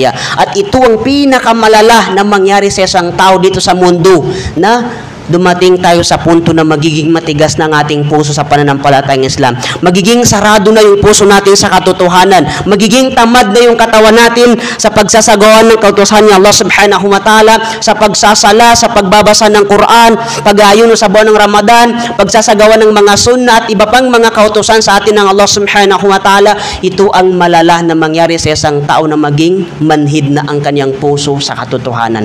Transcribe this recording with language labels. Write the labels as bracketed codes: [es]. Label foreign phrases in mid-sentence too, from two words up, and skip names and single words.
[tl] At ito ang pinakamalala na mangyari sa isang tao dito sa mundo, na dumating tayo sa punto na magiging matigas na ang ating puso sa pananampalatayang Islam. Magiging sarado na yung puso natin sa katotohanan. Magiging tamad na yung katawan natin sa pagsasagawa ng kautusan ni Allah [ar] سبحانه وتعالى, [tl] sa pagsasala, sa pagbabasa ng Quran, pag-aayuno sa buwan ng Ramadan, pagsasagawa ng mga sunnah at iba pang mga kautusan sa atin ng Allah [ar] سبحانه وتعالى. [tl] Ito ang malala na mangyari sa isang tao na maging manhid na ang kanyang puso sa katotohanan.